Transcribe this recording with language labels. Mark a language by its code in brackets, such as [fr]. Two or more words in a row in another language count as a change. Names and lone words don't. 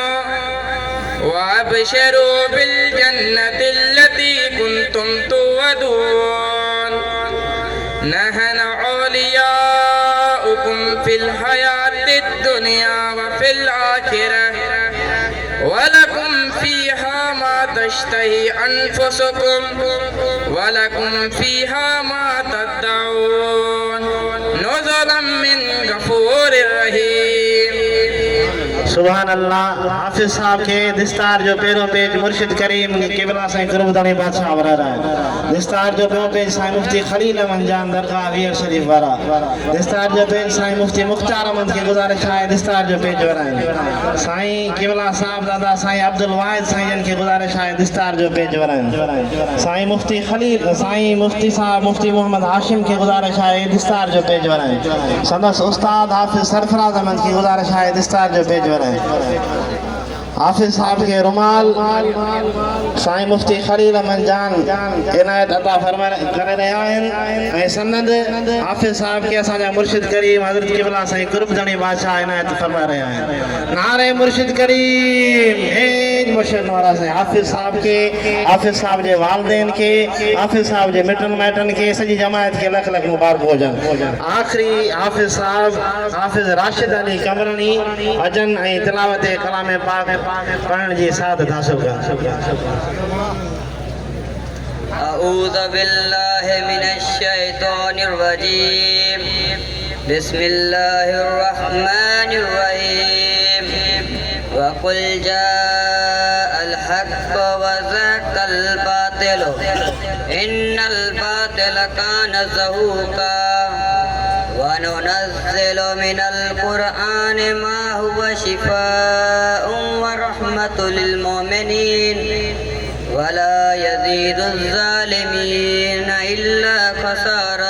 [ar] وأبشروا بالجنة التي كنتم توعدون نحن أولياؤكم في الحياة الدنيا وفي الآخرة ولكم فيها ما تشتهي أنفسكم ولكم فيها ما تدعون نزلا من غفور رحيم. سبحان الله. [sd] हाफिज साहब के दस्तार जो पहिरों पेज मुर्शिद करीम क़िबला साईं कुर्बदानी बादशाह वरा रहा है। दस्तार जो ॿियो पेज साईं मुफ्ती खलील अहमद जान दरगाह वीर शरीफ वारा। दस्तार जो पेज साईं मुफ्ती मुख्तार अहमद के गुजारिश है दस्तार जो पेज वराइनि। साईं क़िबला साहब दादा साईं अब्दुल वाहिद साईं के गुजारिश है दस्तार जो पेज वराइनि। साईं मुफ्ती खलील साईं मुफ्ती साहब मुफ्ती मोहम्मद हाशिम के गुजारिश है दस्तार जो पेज वराइनि। संदस उस्ताद हाफिज सरफराज अहमद की गुजारिश है दस्तार जो पेज वराइनि। हाफिज साहब के रुमाल साईं मुफ्ती खलील अहमद जान इनायत अता फरमा करे रहिया आहिनि। सनद हाफिज साहब के असांजा मुर्शिद करीम हज़रत क़िबला साईं कुर्बदानी बादशाह इनायत फरमा रहिया आहिनि। नारे मुर्शिद करीम हे मुर्शिद वारा साईं हाफिज साहब के हाफिज साहब जे वालदेन के हाफिज साहब जे मिटन माइटन के सजी जमायत के लख लख मुबारक हुजन। आखिरी हाफिज साहब हाफिज राशिद अली कमरानी अजन ऐं तिलावत कलाम पाक पढ़ण जी सादत हासिल कनि। [ar] أعوذ بالله من الشيطان الرجيم. بسم الله الرحمن الرحيم. وقل جاء الحق وزهق الباطل إن الباطل كان زهوقا وننزل من القرآن ما هو شفاء ورحمة للمؤمنين ولا يزيد الظالمين إلا خسارا.